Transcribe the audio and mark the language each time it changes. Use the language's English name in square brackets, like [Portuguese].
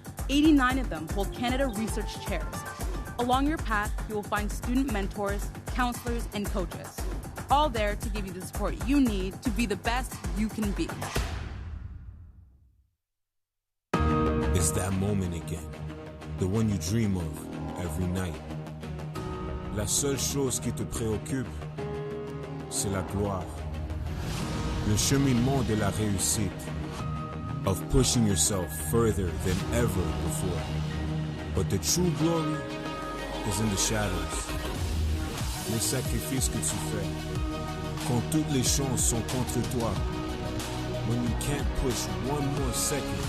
[English] 89 of them hold Canada Research Chairs. Along your path, you will find student mentors, counselors, and coaches. All there to give you the support you need to be the best you can be. It's that moment again. The one you dream of every night. [French] La seule chose qui te préoccupe, c'est la gloire. Le cheminement de la réussite. [English] Of pushing yourself further than ever before. But the true glory is in the shadows. [French] Les sacrifices que tu fais. Quand toutes les chances sont contre toi. [English] When you can't push one more second.